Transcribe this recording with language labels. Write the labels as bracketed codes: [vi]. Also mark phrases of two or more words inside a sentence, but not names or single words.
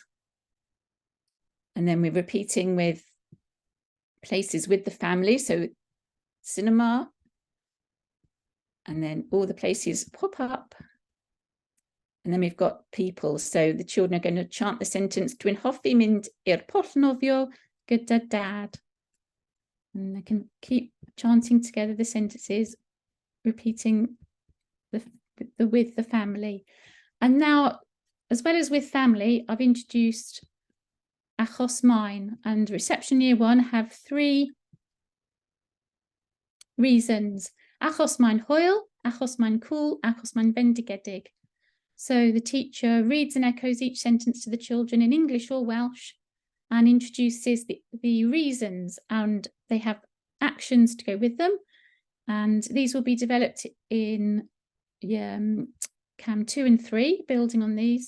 [en] And then we're repeating with places with the family, so cinema, and then all the places pop up. And then we've got people. So the children are going to chant the sentence, [cy] Dwi'n hoffi mynd i'r pwll nofio gyda dad. [en] And they can keep chanting together the sentences, repeating with the family. And now, as well as with family, I've introduced [cy] achos maen, [en] and reception year 1 have 3 reasons. [cy] Achos maen hwyl, achos maen cŵl, achos maen fendigedig. [en] So the teacher reads and echoes each sentence to the children in English or Welsh and introduces the reasons, and they have actions to go with them. And these will be developed in CAM 2 and 3, building on these.